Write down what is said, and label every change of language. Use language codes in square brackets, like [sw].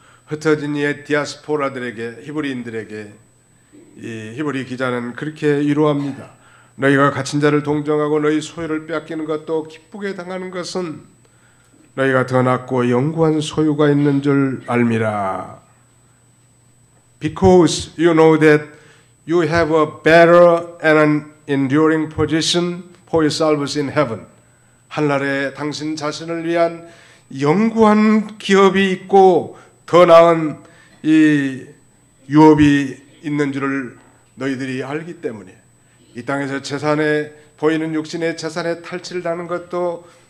[ko] 흩어진 이의 디아스포라들에게, 히브리인들에게 이 히브리 기자는 그렇게 위로합니다. 너희가 갇힌 자를 동정하고 너희 소유를 빼앗기는 것도 기쁘게 당하는 것은 너희가 더 낫고 영구한 소유가 있는 줄 알미라. [en] Because you know that you have a better and an enduring position for yourselves in heaven. [ko] 하늘나라에 당신 자신을 위한 영구한 기업이 있고 더 나은 이 유업이 있는 줄을 너희들이 알기 때문에 이 땅에서 재산에 보이는 육신의 재산에 탈취를 당하는 것도